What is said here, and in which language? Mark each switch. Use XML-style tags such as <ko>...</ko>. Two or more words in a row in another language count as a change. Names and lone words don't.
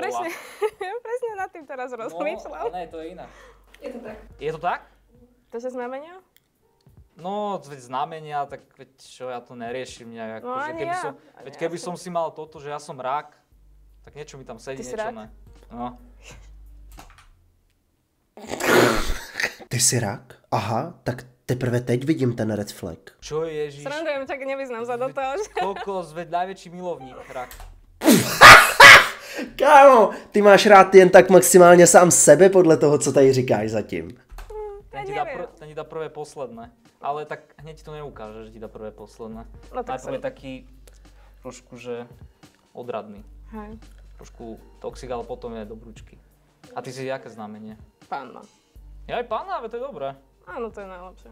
<sk>presne, volá? presne nad tým teraz rozmýšľam. No, ne, to je inak. Je to tak. Je to tak? To, že znamenia? No, veď znamenia, tak veď čo, ja to neriešim nejak. No, Že ani keby ja. som, Ani veď ja keby som si mal toto, že ja som rak, tak niečo mi tam sedí, Ty si niečo rak? ne. No.</sk> <cs>Ty jsi rak? Aha, tak teprve teď vidím ten</cs> <en>red flag.</en> <sk>Čo ježiš? Srandujem, čak nevyznám sa do toho, že... Kokos, veď najväčší milovník, rak.</sk> <cs>Kámo, ty máš rád jen tak maximálně sám sebe podle toho, co tady říkáš zatím.</cs> <sk>Ten ti dá prvé posledné. Ale tak hneď ti to neukáže, že ti dá prvé posledné. No tak Najprv je taký trošku, že odradný. Hej, Trošku toxik, ale potom je dobrúčky. A ty si jaké znamenie? panna. Ja aj pána, ale to je dobré. Áno, to je najlepšie.</sk>